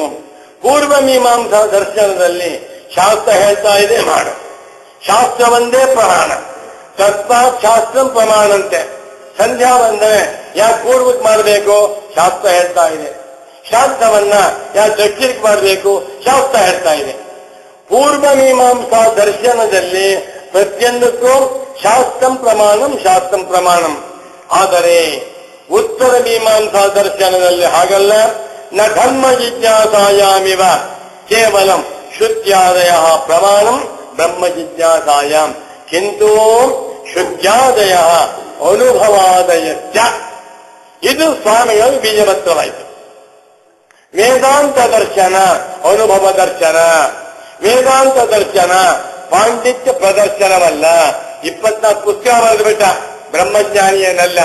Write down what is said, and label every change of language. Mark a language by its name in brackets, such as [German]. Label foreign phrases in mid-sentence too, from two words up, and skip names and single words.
[Kannada] ಪೂರ್ವ ಮೀಮಾಂಸಾ ದರ್ಶನದಲ್ಲಿ ಶಾಸ್ತ್ರ ಹೇಳ್ತಾ ಇದೆ ಮಾಡು, ಶಾಸ್ತ್ರ ಒಂದೇ ಪ್ರಮಾಣ, ತಸ್ಮಾತ್ ಶಾಸ್ತ್ರ ಪ್ರಮಾಣಂತೆ. ಸಂಧ್ಯಾ ವಂದನೆ ಯಾಕೆ ಪೂರ್ವಕ್ಕೆ ಮಾಡಬೇಕು? ಶಾಸ್ತ್ರ ಹೇಳ್ತಾ ಇದೆ. ಶಾಸ್ತ್ರವನ್ನ ಯಾಕೆ ದಕ್ಷಿಣಕ್ಕೆ ಮಾಡಬೇಕು? ಶಾಸ್ತ್ರ ಹೇಳ್ತಾ ಇದೆ. ಪೂರ್ವ ಮೀಮಾಂಸಾ ದರ್ಶನದಲ್ಲಿ ಪ್ರತಿಯೊಂದಕ್ಕೂ [Sanskrit] ಶಾಸ್ತ್ರಂ ಪ್ರಮಾಣಂ, ಶಾಸ್ತ್ರಂ ಪ್ರಮಾಣಂ. [Kannada] ಆದರೆ ಉತ್ತರ ಮೀಮಾಂಸಾ ದರ್ಶನದಲ್ಲಿ ಹಾಗಲ್ಲ. [Sanskrit] ನ ಧರ್ಮ ಜಿಜ್ಞಾಸಾಯಾಮಿವ ಕೇವಲಂ ಶ್ರುತ್ಯಾದಯ ಪ್ರಮಾಣಂ ಬ್ರಹ್ಮ ಜಿಜ್ಞಾಸಾಯಾಮ್ ಕಿಂತು ಶ್ರುತ್ಯಾದಯ ಅನುಭವಾದಯಶ್ಚ. [Kannada] ಇದು ಸ್ವಾಮಿಗಳು ಬೀಜವತ್ತವಾಯಿತು. ವೇದಾಂತ ದರ್ಶನ ಅನುಭವ ದರ್ಶನ. ವೇದಾಂತ ದರ್ಶನ ಪಾಂಡಿತ್ಯ ಪ್ರದರ್ಶನವಲ್ಲ. 24 ಪುಸ್ತಕ ಬರೆದುಬಿಟ್ಟ, ಬ್ರಹ್ಮಜ್ಞಾನಿ ಏನಲ್ಲ.